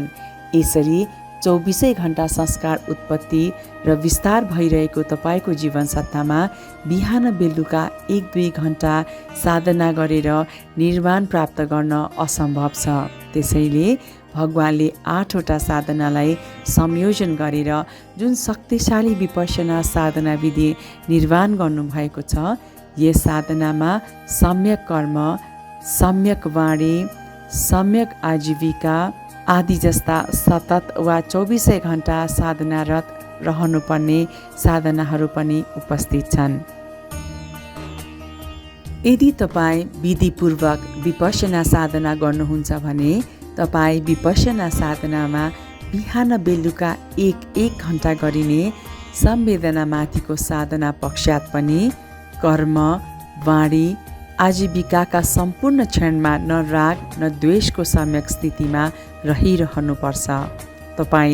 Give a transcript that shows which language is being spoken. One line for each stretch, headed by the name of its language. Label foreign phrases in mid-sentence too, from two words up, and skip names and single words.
Nepali: यसरी 24 घण्टा संस्कार उत्पत्ति र विस्तार भइरहेको तपाईँको जीवन सत्तामा बिहान बेलुका 1-2 घण्टा साधना गरेर निर्वाण प्राप्त गर्न असम्भव छ। त्यसैले भगवानले 8 वटा साधनालाई संयोजन गरेर जुन शक्तिशाली विपश्यना साधना विधि निर्माण गर्नुभएको छ, यस साधनामा सम्यक कर्म, सम्यक वाणी, सम्यक आजीविका आदि जस्ता सतत वा 24 घण्टा साधनारत रहनुपर्ने साधनाहरू पनि उपस्थित छन्। यदि तपाईँ विधिपूर्वक विपश्यना साधना गर्नुहुन्छ भने तपाईँ विपश्यना साधनामा बिहान बेलुका 1-1 घण्टा गरिने संवेदनामाथिको साधना पश्चात पनि कर्म, वाणी, आजीविकाका सम्पूर्ण क्षणमा न राग न द्वेषको सम्यक स्थितिमा रहिरहनुपर्छ।